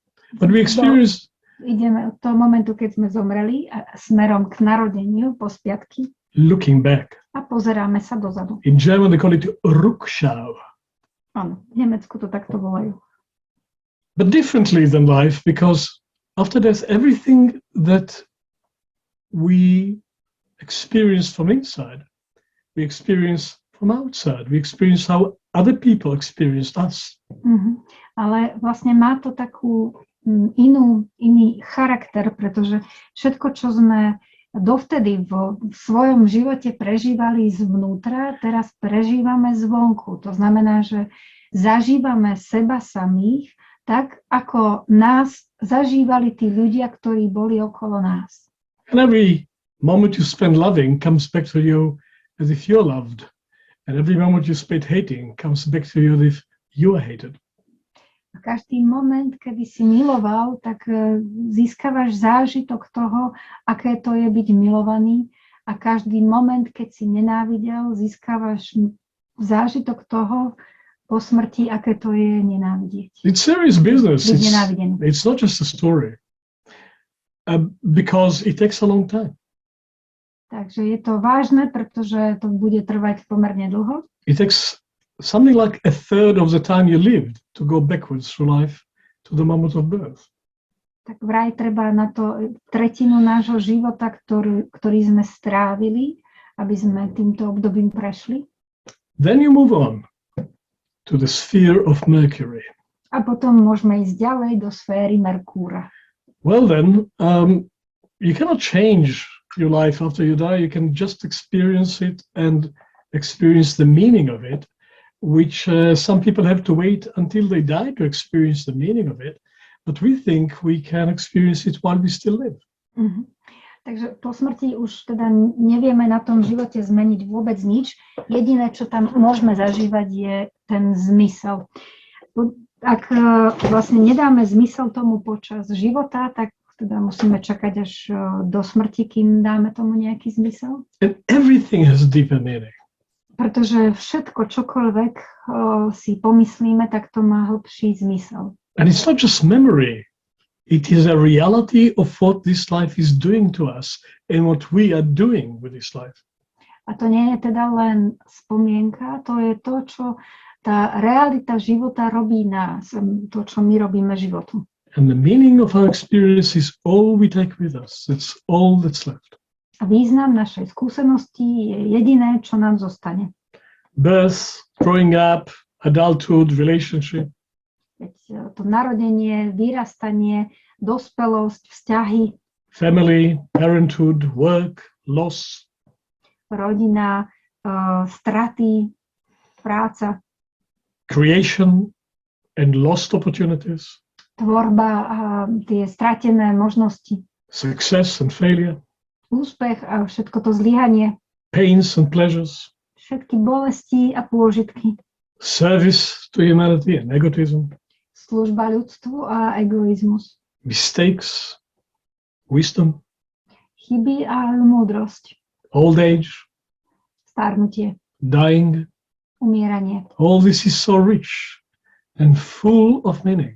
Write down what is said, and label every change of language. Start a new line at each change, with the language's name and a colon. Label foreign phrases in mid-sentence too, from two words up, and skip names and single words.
English: but we experience
Slovak: ideme od toho momentu, keď sme zomreli a smerom k narodeniu po spiatky
English: looking back.
Slovak: a pozeráme sa dozadu.
English: In German they call it Rückschau.
Slovak: Áno, v Nemecku to takto volajú.
English: But differently than life, because after death, everything that we experience from inside, we experience from outside. We experience how other people experienced us.
Slovak: Ale vlastne má to takú iný charakter, pretože všetko, čo sme dovtedy v svojom živote prežívali zvnútra, teraz prežívame zvonku. To znamená, že zažívame seba samých tak, ako nás zažívali tí ľudia, ktorí boli okolo nás.
English: And every moment you spend loving comes back to you as if you're loved. And every moment you spend hating comes back to you as if you are hated.
Slovak: A každý moment, kedy si miloval, tak získavaš zážitok toho, aké to je byť milovaný. A každý moment, keď si nenávidel, získavaš zážitok toho po smrti, aké to je nenávidieť.
English: It's serious business.
Slovak: Byť nenávidený.
English: It's not just a story. Because it takes a long time.
Slovak: Takže je to vážne, pretože to bude trvať pomerne dlho.
English: It takes something like a third of the time you lived to go backwards through life to the moment of birth.
Slovak: Tak vraj treba na to tretinu nášho života, ktorý sme strávili, aby sme týmto obdobím prešli.
English: Then you move on to the sphere of Mercury.
Slovak: A potom môžeme ísť ďalej do sféry Merkúra.
English: Well then, you cannot change your life after you die. You can just experience it and experience the meaning of it, which some people have to wait until they die to experience the meaning of it. But we think we can experience it while we still live.
Slovak: Takže po smrti už teda nevieme na tom živote zmeniť vôbec nič. Jediné, čo tam môžeme zažívať, je ten zmysel. Ak vlastne nedáme zmysel tomu počas života, tak teda musíme čakať až do smrti, kým dáme tomu nejaký zmysel.
English: And everything has a deeper meaning.
Slovak: Pretože všetko, čokoľvek si pomyslíme, tak to má hlbší zmysel.
English: And it's not just memory. It is a reality of what this life is doing to us and what we are doing with this life.
Slovak: A to nie je teda len spomienka, to je to, čo tá realita života robí nás, to, čo my robíme životu.
English: And the meaning of our experience is all we take with us. It's all that's left.
Slovak: A význam našej skúsenosti je jediné, čo nám zostane.
English: Birth, growing up, adulthood, relationship.
Slovak: Veď to narodenie, vyrastanie, dospelosť, vzťahy,
English: family, parenthood, work, loss.
Slovak: Rodina, straty, práca.
English: Creation and lost opportunities.
Slovak: Tvorba a tie stratené možnosti.
English: Success and failure.
Slovak: Úspech a všetko to zlyhanie.
English: Pains and pleasures.
Slovak: Všetky bolesti a pôžitky.
English: Service to humanity and egotism.
Slovak: Služba ľudstvu a egoizmus.
English: Mistakes, wisdom.
Slovak: Chyby a múdrosť.
English: Old age.
Slovak: Starnutie.
English: Dying.
Slovak: Umieranie.
English: All this is so rich and full of meaning.